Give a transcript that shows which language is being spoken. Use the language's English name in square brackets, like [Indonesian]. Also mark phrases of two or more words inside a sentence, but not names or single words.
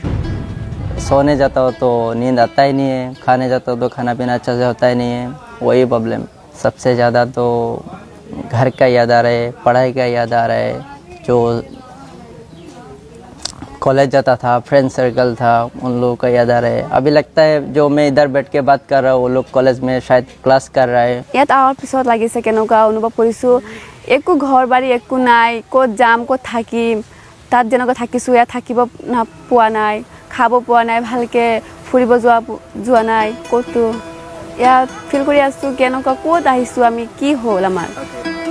[Hindi] सोने जाता हो तो नींद आता ही नहीं है, खाने जाता हो तो खाना पीना अच्छा से होता ही नहीं है। वही प्रॉब्लम सबसे ज़्यादा तो घर का याद आ रहा है, पढ़ाई का याद आ रहा है, जो कॉलेज जाता था, [English] friend circle [Hindi] था, उन लोगों का याद आ रहा है। अभी लगता है जो मैं इधर बैठ के बात कर रहा हूँ वो लोग कॉलेज में शायद क्लास कर रहा है। [Assamese] ইয়াত অহাৰ পিছত লাগিছে কেনেকুৱা অনুভৱ কৰিছোঁ, একো ঘৰ বাৰী একো নাই, ক'ত যাম ক'ত থাকিম, তাত যেনেকৈ থাকিছোঁ ইয়াত থাকিব পোৱা নাই, খাব পোৱা নাই, ভালকৈ ফুৰিব যোৱা নাই ক'তো। ইয়াত ফিল কৰি আছোঁ কেনেকুৱা, ক'ত আহিছোঁ আমি, কি হ'ল আমাৰ।